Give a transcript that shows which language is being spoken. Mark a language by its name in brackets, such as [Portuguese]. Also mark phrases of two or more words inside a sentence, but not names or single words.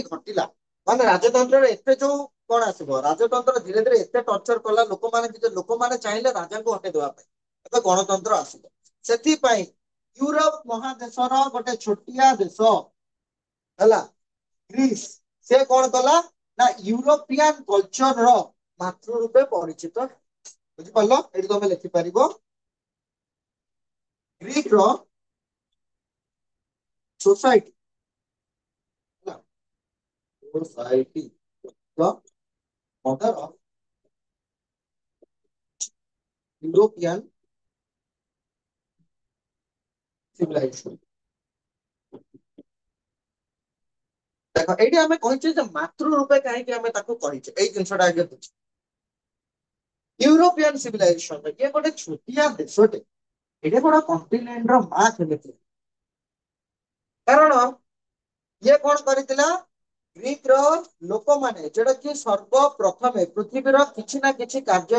[Odia] ଘଟିଲା ମାନେ ରାଜତନ୍ତ୍ରରେ ଏତେ ଯୋଉ କଣ ଆସିବ ରାଜତନ୍ତ୍ର ଧୀରେ ଏତେ ଟର୍ଚର କଲା ଲୋକମାନେ ଚାହିଁଲେ ରାଜାଙ୍କୁ ହଟେଇଦବା ପାଇଁ ଏବେ ଗଣତନ୍ତ୍ର ଆସିବ ସେଥିପାଇଁ ୟୁରୋପ ମହାଦେଶର ଗୋଟେ ଛୋଟିଆ ଦେଶ ହେଲା ଗ୍ରୀସ ସେ କଣ କଲା ନା [English] European culture [Odia] ର ମାତୃ ରୂପେ ପରିଚିତ ବୁଝିପାରିଲ ଏଇଠି ତମେ ଲେଖିପାରିବ [English] ଗ୍ରୀକ ର ସୋସାଇଟି society the mother of European civilization [Odia] ଦେଖ ଏଇଠି ଆମେ କହିଛେ ଯେ ମାତୃ ରୂପେ କାହିଁକି ଆମେ ତାକୁ କହିଛେ ଏଇ ଜିନିଷଟା ଆଗେ ବୁଝ [English] European civilization [Odia] ଇଏ ଗୋଟେ ଛୋଟିଆ ଦେଶଟେ ଏଇଟା ଗୋଟେ କଣ୍ଟିନେଣ୍ଟ ର ମା କେମିତି କାରଣ ଇଏ କଣ କରିଥିଲା ଗ୍ରୀକ ର ଲୋକମାନେ ଯୋଉଟା କି ସର୍ବପ୍ରଥମେ ପୃଥିବୀର କିଛି ନା କିଛି କାର୍ଯ୍ୟ